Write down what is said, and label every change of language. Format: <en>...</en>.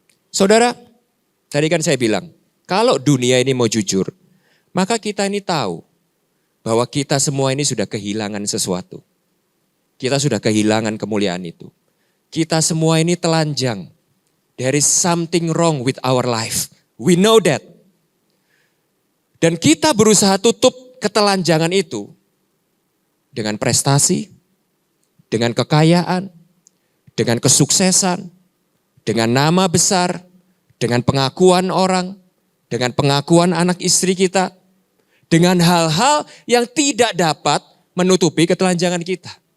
<id>Saudara, tadi kan saya bilang, kalau dunia ini mau jujur, maka kita ini tahu bahwa kita semua ini sudah kehilangan sesuatu. Kita sudah kehilangan kemuliaan itu. Kita semua ini telanjang.</id> <en>There is something wrong with our life. We know that.</en> <id>Dan kita berusaha tutup ketelanjangan itu dengan prestasi, dengan kekayaan, dengan kesuksesan, dengan nama besar, dengan pengakuan orang, dengan pengakuan anak istri kita, dengan hal-hal yang tidak dapat menutupi ketelanjangan kita.</id>